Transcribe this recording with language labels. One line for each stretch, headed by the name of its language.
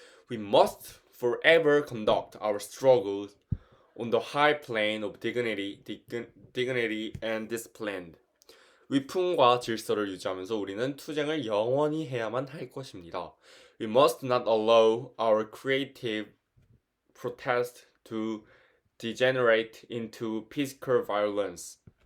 English: We must forever conduct our struggles on the high plane of dignity and discipline.
Korean: 위풍과 질서를 유지하면서 우리는 투쟁을 영원히 해야만 할 것입니다.
English: We must not allow our creative protest to degenerate into physical violence.